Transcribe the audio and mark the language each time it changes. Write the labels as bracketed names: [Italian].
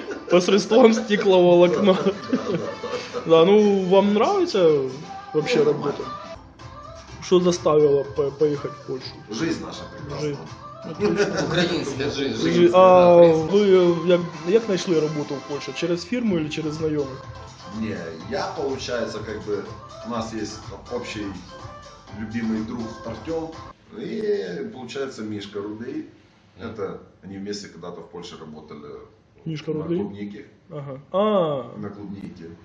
[Russian] Посредством стекловолокна. Да, ну вам нравится вообще работа? Что заставило поехать в Польшу? Жизнь наша прекрасна. Українська жизнь. [Ukrainian] А ви як знайшли роботу в Польщі? Через фірму или через знайомих? [Russian] Не, я, получается, у нас есть общий любимый друг Артем, и, получается, Мишка Рудей. Это они вместе когда-то в Польше работали. Мишка на Рудей? клубнике. Ага. На клубнике.